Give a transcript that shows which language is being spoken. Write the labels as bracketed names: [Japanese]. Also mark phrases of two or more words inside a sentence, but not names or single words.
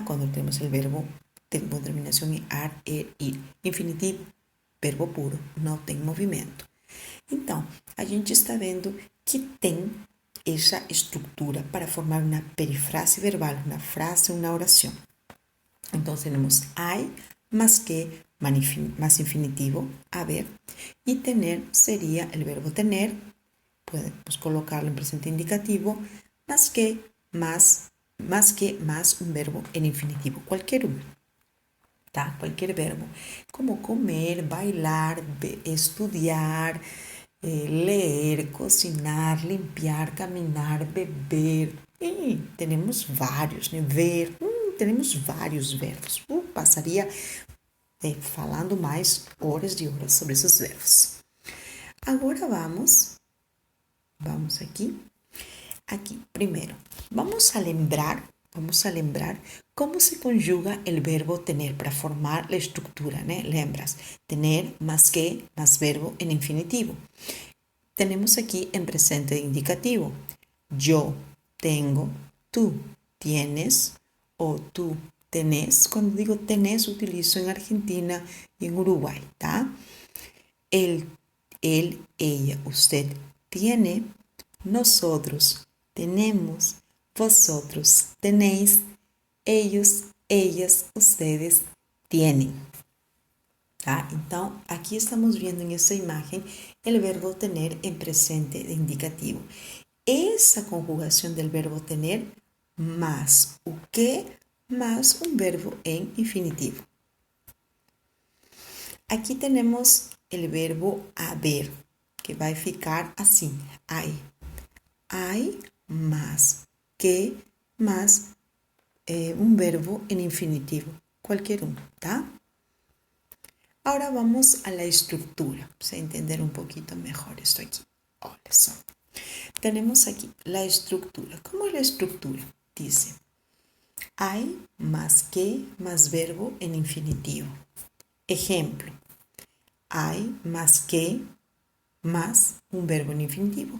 [Portuguese] Quando temos o verbo com terminação em ar, ir. Infinitivo, verbo puro, não tem movimento. Então, a gente está vendo que tem essa estrutura para formar uma perifrase verbal, uma frase, uma oração. Então, temos [Spanish] hay, más que, más infinitivo, haber, y tener sería el verbo tener, podemos colocarlo en presente indicativo, más que, más un verbo en infinitivo, cualquier uno, tá? Cualquier verbo, como comer, bailar, estudiar, leer, cocinar, limpiar, caminar, [Portuguese] beber, e temos vários, né? Ver, temos vários verbos. Passaria falando mais horas de horas sobre esses verbos. Agora vamos aqui. Primeiro, vamos a lembrar como se conjuga o verbo tener para formar a estrutura, né? Lembras? [Spanish] Tener más que, más verbo [Portuguese] em infinitivo. Temos aqui em presente indicativo. [Spanish] Yo tengo, tú tienes, ou tú tenés. [Portuguese] Quando digo tenés, utilizo em Argentina e em Uruguai, tá? [Spanish] Él, ella, usted tiene, nosotros tenemos, vosotros tenéis, ellos, ellas, ustedes tienen. [Portuguese] Tá? Então, aqui estamos vendo nessa imagem o verbo tener em presente de indicativo. Essa conjugação do verbo tener más o que más um verbo em infinitivo. Aqui temos o verbo haber, que vai ficar assim, hay. [Spanish] Hay más que más [Portuguese] um verbo em infinitivo, qualquer um, tá? Agora vamos [Spanish] a la estructura, [Portuguese] para entender um pouquinho melhor isso aqui. Olha só. [Spanish] Tenemos aquí la estructura. ¿Cómo es la estructura? Dice, hay más que más verbo en infinitivo. Ejemplo, hay más que más un verbo en infinitivo.